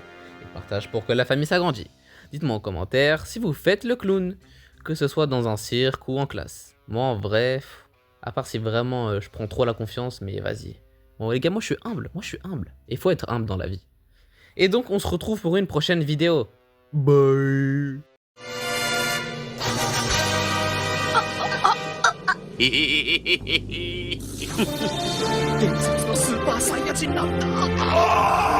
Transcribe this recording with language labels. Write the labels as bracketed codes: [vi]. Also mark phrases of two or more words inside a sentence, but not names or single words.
[fr] Et partage pour que la famille s'agrandisse. Dites-moi en commentaire si vous faites le clown, que ce soit dans un cirque ou en classe. Moi en vrai, à part si vraiment je prends trop la confiance, mais vas-y. Bon les gars, moi je suis humble, et il faut être humble dans la vie. Et donc on se retrouve pour une prochaine vidéo. Bye. [ja] 伝説のスーパーサイヤ人なんだ。